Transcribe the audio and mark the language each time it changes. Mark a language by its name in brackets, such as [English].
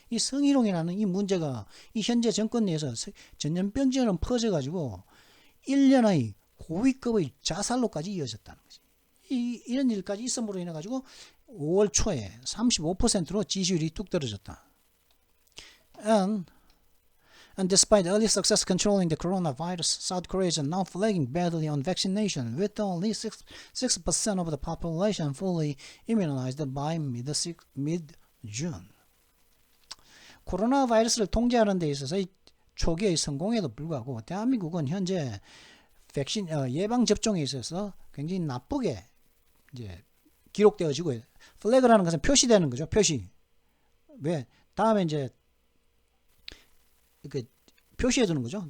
[Korean] 이 성희롱이라는 이 문제가 이 현재 정권 내에서 전염병처럼 퍼져가지고 1년의 고위급의 자살로까지 이어졌다는 거지. 이런 일까지 있음으로 인해 가지고 5월 초에 35%로 지지율이 뚝 떨어졌다. [English] And despite early success controlling the coronavirus, South Korea is now flagging badly on vaccination, with only 6% of the population fully immunized by mid-June. [Korean] 코로나 바이러스를 통제하는 데 있어서 초기의 성공에도 불구하고 대한민국은 현재 백신 예방 접종에 있어서 굉장히 나쁘게 이제 기록되어지고 플래그라는 것은 표시되는 거죠. 표시. 왜? 다음에 이제 이렇게 표시해 두는 거죠.